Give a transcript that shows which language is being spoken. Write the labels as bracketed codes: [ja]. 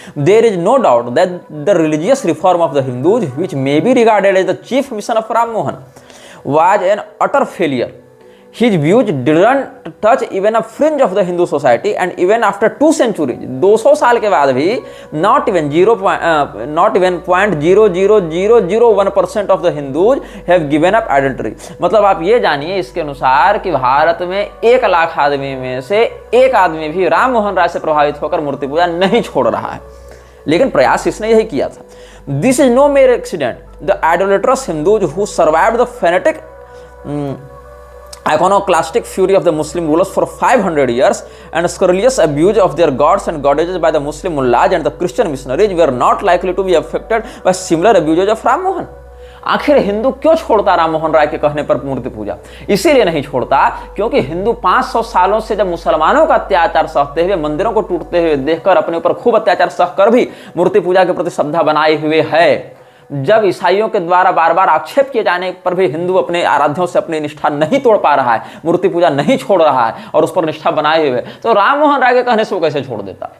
[en] There is no doubt that the religious reform of the Hindus which may be regarded as the chief mission of Ram Mohan was an utter failure. His views didn't touch even a fringe of the Hindu society, and even after 2 centuries, [hi] 200 साल के बाद भी [en] not even 0.00001% of the Hindus have given up idolatry। [hi] मतलब आप ये जानिए इसके अनुसार कि भारत में 1 लाख आदमी में से 1 आदमी भी राम मोहन राय से प्रभावित होकर मूर्ति पूजा नहीं छोड़ रहा है। लेकिन प्रयास इसने यही किया था। [en] This is no mere accident। The idolatrous Hindus who survived the fanatic iconoclastic fury of the Muslim rulers for 500 years and scurrilous abuse of their gods and goddesses by the Muslim mullahs and the Christian missionaries were not likely to be affected by similar abuses of Ram Mohan। [hi] आखिर हिंदू क्यों छोड़ता राम मोहन राय के कहने पर मूर्ति पूजा? इसीलिए नहीं छोड़ता क्योंकि हिंदू 500 सालों से जब मुसलमानों का अत्याचार सहते हुए, मंदिरों को टूटते हुए देखकर अपने ऊपर खूब अत्याचार सहकर भी मूर्ति पूजा के प्रति श्रद्धा बनाए हुए है, जब ईसाइयों के द्वारा बार बार आक्षेप किए जाने पर भी हिंदू अपने आराध्यों से अपनी निष्ठा नहीं तोड़ पा रहा है, मूर्ति पूजा नहीं छोड़ रहा है और उस पर निष्ठा बनाए हुए, तो राम मोहन राय के कहने से वो कैसे छोड़ देता?